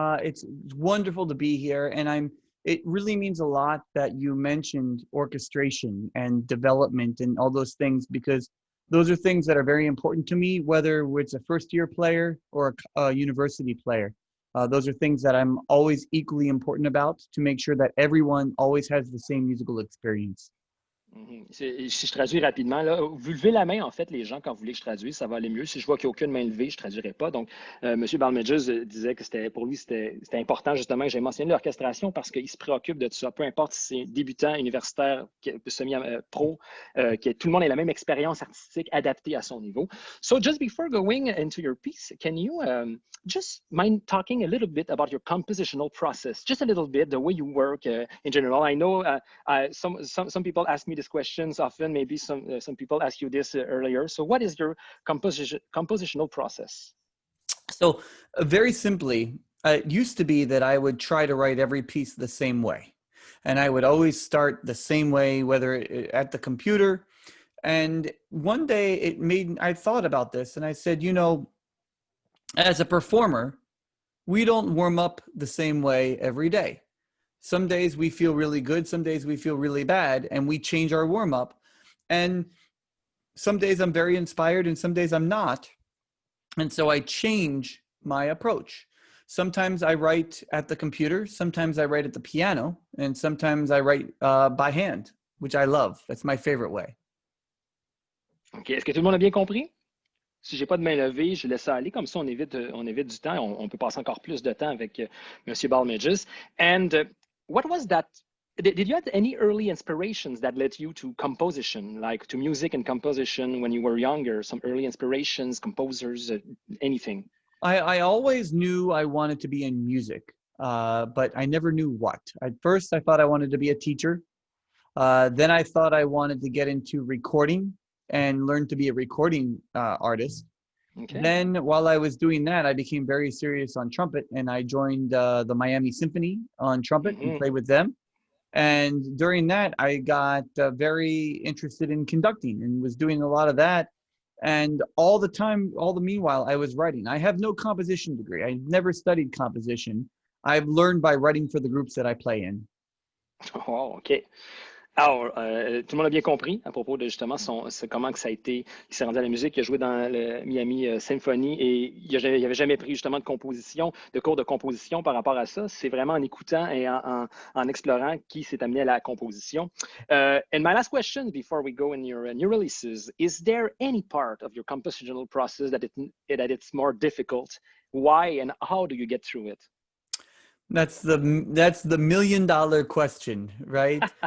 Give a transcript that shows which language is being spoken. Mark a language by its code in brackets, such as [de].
[en] It's wonderful to be here. And it really means a lot that you mentioned orchestration and development and all those things, because those are things that are very important to me, whether it's a first-year player or a university player. Those are things that I'm always equally important about to make sure that everyone always has the same musical experience. [fr] Si je traduis rapidement, là, vous levez la main, en fait, les gens, quand vous voulez que je traduise, ça va aller mieux. Si je vois qu'il n'y a aucune main levée, je ne traduirai pas. Donc, M. Balmages disait que pour lui, c'était important, justement, que j'ai mentionné l'orchestration parce qu'il se préoccupe de tout ça. Peu importe si c'est débutant, universitaire, semi-pro, que tout le monde ait la même expérience artistique adaptée à son niveau. [en] So, just before going into your piece, can you just mind talking a little bit about your compositional process? Just a little bit, the way you work in general. I know some people ask me these questions often. Maybe some people ask you this earlier. So what is your compositional process? So very simply, it used to be that I would try to write every piece the same way. And I would always start the same way, whether at the computer. And one day I thought about this and I said, you know, as a performer, we don't warm up the same way every day. Some days we feel really good, some days we feel really bad, and we change our warm-up. And some days I'm very inspired and some days I'm not. And so I change my approach. Sometimes I write at the computer, sometimes I write at the piano, and sometimes I write by hand, which I love. That's my favorite way. OK. [fr] Est-ce que tout le monde a bien compris? Si je n'ai pas de main levée, je laisse ça aller. Comme ça, on évite du temps. On peut passer encore plus de temps avec M. Balmages. [en] And what was that did you have any early inspirations that led you to composition, like to music and composition when you were younger? Some early inspirations, composers, anything? I always knew I wanted to be in music, but I never knew what. At first, I thought I wanted to be a teacher. Then I thought I wanted to get into recording and learn to be a recording artist. Okay. Then while I was doing that, I became very serious on trumpet, and I joined the Miami Symphony on trumpet and played with them. And during that, I got very interested in conducting and was doing a lot of that. And all the time, all the meanwhile, I was writing. I have no composition degree. I never studied composition. I've learned by writing for the groups that I play in. Oh, OK. [fr] Alors, tout le monde a bien compris à propos de justement comment que ça a été, il s'est rendu à la musique, il a joué dans le Miami Symphony et il n'avait jamais pris justement de cours de composition par rapport à ça. C'est vraiment en écoutant et en explorant qui s'est amené à la composition. [en] And my last question before we go in your new releases, is there any part of your compositional process that it's more difficult? Why and how do you get through it? That's the $1 million question, right?